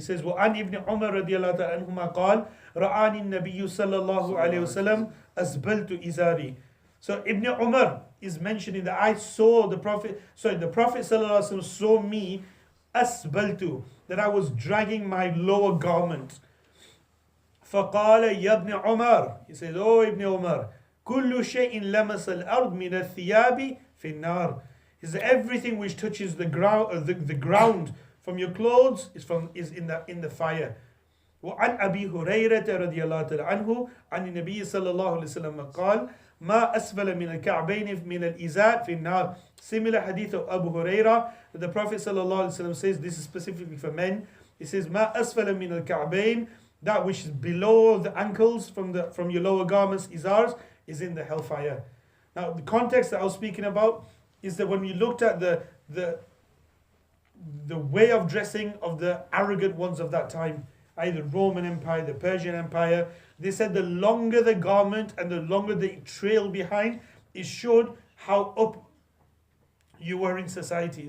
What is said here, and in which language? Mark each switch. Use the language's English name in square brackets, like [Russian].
[English] He says, [Arabic] وَعَنْ إِبْنِ عُمَرَ رَضِيَ اللَّهُ تَعَالَى عَنْهُمَا قال رَآنِ النَّبِيُّ صلى الله عليه وسلم أَسْبَلْتُ إِزَارِي. [English] So Ibn Umar is mentioning that I saw the Prophet sallallahu alaihi wasallam saw me أَسْبَلْتُ, that I was dragging my lower garment. [Arabic] فَقَالَ يَا ابْنِ عُمَرَ. [English] He says, oh Ibn Umar, [Arabic] كل شيء لمس الأرض من الثياب في النار. [English] Is everything which touches the ground, the ground from your clothes is in the fire. [Arabic] وعن أبي هريرة رضي الله تعالى عنه عن النبي صلى الله عليه وسلم قال ما أسفل من الكعبين من الإزار في النار. [English] Similar hadith of Abu Huraira, that the Prophet صلى الله عليه وسلم says, this is specifically for men. He says [Arabic] ما أسفل من الكعبين, [English] that which is below the ankles from your lower garments, izars, is in the hellfire. Now the context that I was speaking about is that when we looked at the way of dressing of the arrogant ones of that time, either the Roman Empire, the Persian Empire, they said the longer the garment and the longer the trail behind, it showed how up you were in society.